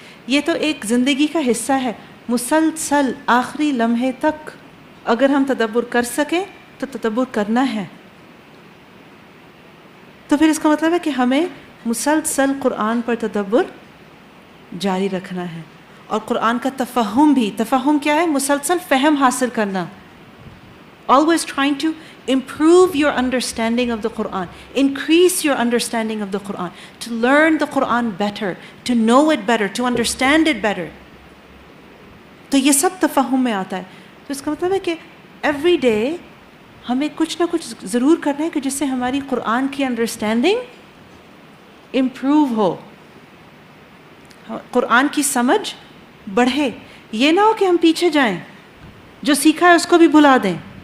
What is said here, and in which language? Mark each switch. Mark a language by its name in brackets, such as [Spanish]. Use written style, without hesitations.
[Urdu] یہ تو ایک زندگی کا حصہ ہے, مسلسل آخری لمحے تک اگر ہم تدبر کر سکیں تو تدبر کرنا ہے. تو پھر اس کا مطلب ہے کہ ہمیں مسلسل قرآن پر تدبر جاری رکھنا ہے. اور قرآن کا تفہم بھی, تفہم کیا ہے؟ مسلسل فہم حاصل کرنا. [English] Always trying to improve your understanding of the Quran, increase your understanding of the Quran, to learn the Quran better, to know it better, to understand it better. [Urdu] تو یہ سب تفہم میں آتا ہے. تو اس کا مطلب ہے کہ ایوری ڈے ہمیں کچھ نہ کچھ ضرور کرنا ہے کہ جس سے ہماری قرآن کی انڈرسٹینڈنگ امپروو ہو, قرآن کی سمجھ بڑھے. یہ نہ ہو کہ ہم پیچھے جائیں, جو سیکھا ہے اس کو بھی بھلا دیں.